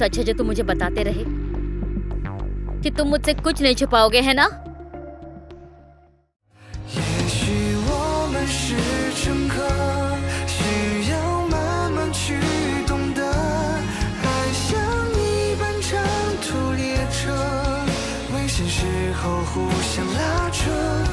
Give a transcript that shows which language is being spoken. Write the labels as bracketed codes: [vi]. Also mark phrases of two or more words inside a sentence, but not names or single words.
[hi] सच है जो तुम मुझे बताते रहे कि तुम मुझसे कुछ नहीं छुपाओगे, है ना? [zh] 也许我们是乘客，需要慢慢去懂得，爱像一班长途列车，危险时候互相拉扯。